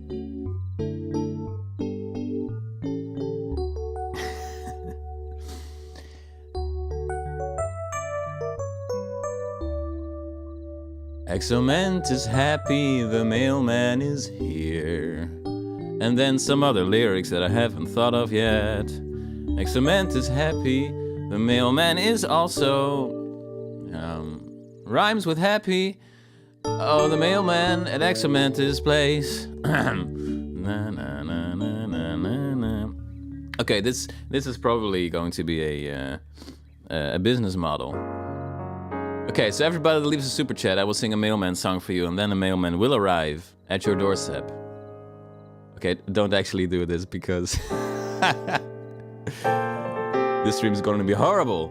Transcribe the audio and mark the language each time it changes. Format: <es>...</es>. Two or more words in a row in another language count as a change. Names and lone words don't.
<en>Exoment is happy, the mailman is here. And then some other lyrics that I haven't thought of yet. Exoment is happy, the mailman is also... rhymes with happy. Oh, the mailman at Exomentis' place. na, na, na, na, na, na, na. Okay, this is probably going to be a business model. Okay, so everybody that leaves a super chat, I will sing a mailman song for you, and then the mailman will arrive at your doorstep. Okay, don't actually do this because this stream is going to be horrible.</en>